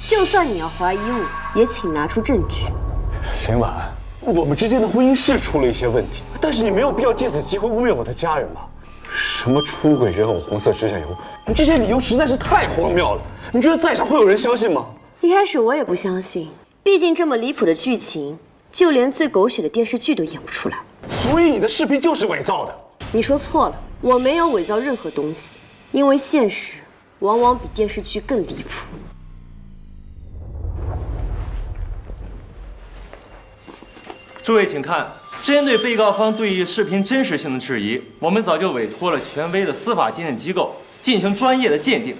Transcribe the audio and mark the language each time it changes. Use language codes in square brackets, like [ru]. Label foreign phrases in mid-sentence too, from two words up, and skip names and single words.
[zh] 就算你要怀疑我，也请拿出证据。林婉，我们之间的婚姻是出了一些问题，但是你没有必要借此机会污蔑我的家人吧？什么出轨人偶、红色指甲油，你这些理由实在是太荒谬了。你觉得在场会有人相信吗？一开始我也不相信，毕竟这麼離譜的劇情，就連最狗血的電視劇都演不出來。所以你的視頻就是偽造的。你說錯了，我沒有偽造任何東西，因為現實往往比電視劇更離譜。諸位請看，針對被告方對於視頻真實性的質疑，我們早就委託了權威的司法鑑定機構進行專業的鑑定。